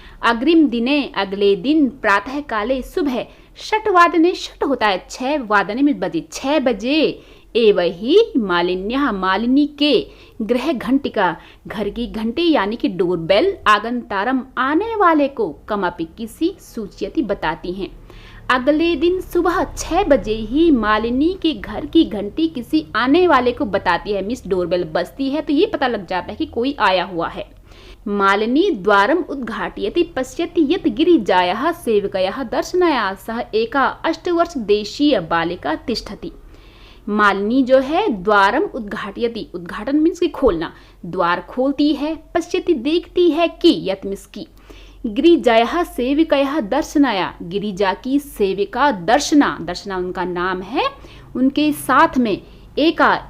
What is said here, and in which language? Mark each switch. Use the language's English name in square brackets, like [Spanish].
[Sanskrit] अग्रिम दिने [Hindi] अगले दिन, [Sanskrit] प्रातः काले [Hindi] सुबह, 6 वादने, 6 होता है 6, वादने में बजे, 6 बजे, एव ही [Sanskrit] मालिन्यः [Hindi] मालिनी के, [Sanskrit] गृह घंटिका [Hindi] घर की घंटी यानी कि डोरबेल, [Sanskrit] आगंतारम [Hindi] आने वाले को, [Sanskrit] कमपि [Hindi] किसी, [Sanskrit] सूचयति [Hindi] बताती हैं। अगले दिन सुबह 6 बजे ही मालिनी के घर की घंटी किसी आने वाले को बताती है, मिस डोरबेल बजती है तो ये पता लग जाता है कि कोई आया हुआ है। [Sanskrit] मालिनी द्वारम उद्घाटयति पश्यति यत् गिरिजायाः सेवकयाः दर्शनाय सह एका 8 वर्ष देशीय बालिका तिष्ठति। [Hindi] मालिनी जो है [Sanskrit] द्वारम उद्घाटयति, [Hindi] उद्घाटन मीन्स की खोलना, द्वार खोलती है, [Sanskrit] पश्यति [Hindi] देखती है कि, यत् मीन्स की, [Sanskrit] गिरिजायाः सेविकायाः दर्शनाया, [Hindi] गिरिजा की सेविका दर्शना, दर्शना उनका नाम है, उनके साथ में एक